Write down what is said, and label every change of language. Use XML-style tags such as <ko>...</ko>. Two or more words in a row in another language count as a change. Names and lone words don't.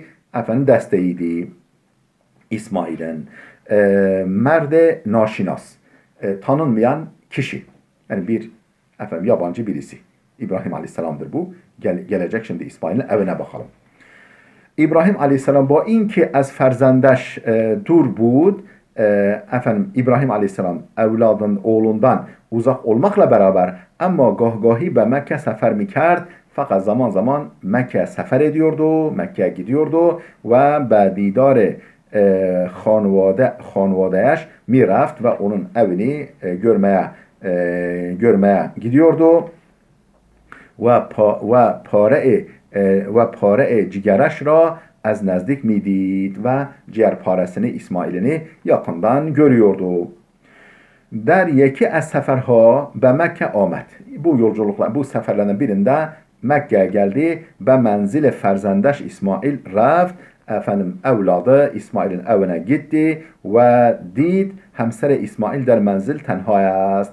<tr>Efendim desteğiydi İsmail'in.</tr> <fa>مرد ناشناس.</fa> <tr>Tanınmayan kişi. Yani bir efendim yabancı birisi. İbrahim Aleyhisselam'dır bu. Gelecek şimdi İsmail'in evine bakalım. İbrahim Aleyhisselam</tr> <fa>با اینکه از فرزندش دور بود</fa> <tr>efendim İbrahim Aleyhisselam evladın oğlundan uzak olmakla beraber ama</tr> <fa>گاهگاهی به مکه سفر می‌کرد</fa> <tr>fakat zaman zaman Mekke sefer ediyordu, Mekke'ye gidiyordu ve</tr> <fa>به دیدار خانوادهش میرفت و</fa> <tr>onun evini görmeye gidiyordu</tr> <fa>و pare cigerش را از نزدیک میدید و</fa> <tr>ciğerparesini İsmail'ini yakından görüyordu.</tr> <fa>در یکی از سفرها به مکه آمد.</fa> <tr>Bu yolculuklar, bu seferlerden birinde Mekke'ye geldi ve</tr> <fa>منزل فرزندش اسماعیل رفت.</fa> <tr>Efendim evladı İsmail'in evine gitti ve</tr> <fa>دید همسر اسماعیل در منزل تنهاست.</fa>